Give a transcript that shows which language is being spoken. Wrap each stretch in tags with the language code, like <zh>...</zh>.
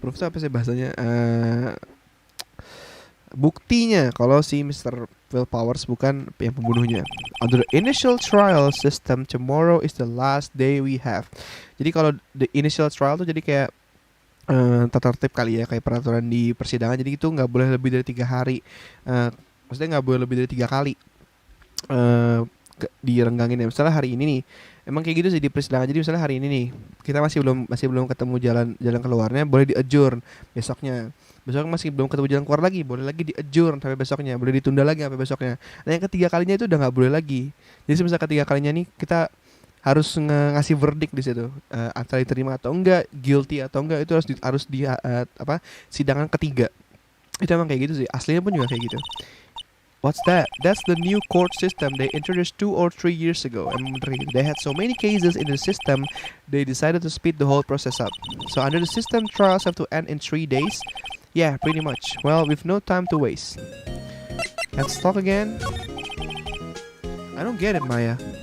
<id>Proof itu apa sih bahasanya? Buktinya kalau si Mr. Will Powers bukan yang pembunuhnya.</id> <en>Under the initial trial system, tomorrow is the last day we have.</en> <id>Jadi kalau</id> <en>the initial trial</en> <id>tuh jadi kayak tata tertib kali ya, kayak peraturan di persidangan. Jadi itu nggak boleh lebih dari 3 hari. Maksudnya nggak boleh lebih dari 3 kali direnggangin ya. Misalnya hari ini nih, emang kayak gitu sih di persidangan. Jadi misalnya hari ini nih kita masih belum ketemu jalan keluarnya, boleh di-adjourn besoknya. Besok masih belum ketemu jalan keluar lagi, boleh lagi di-adjourn sampai besoknya, boleh ditunda lagi sampai besoknya. Nah, yang ketiga kalinya itu udah nggak boleh lagi. Jadi misalnya ketiga kalinya nih kita harus ngasih verdict di situ, antara diterima atau enggak, guilty atau enggak, itu harus di sidangan ketiga. Itu emang kayak gitu sih. Aslinya pun juga kayak gitu.</id> <en>What's that? That's the new court system they introduced 2 or 3 years ago. They had so many cases in the system, they decided to speed the whole process up. So under the system, trials have to end in 3 days. Yeah, pretty much. Well, we've no time to waste. Let's talk again. I don't get it, Maya.</en>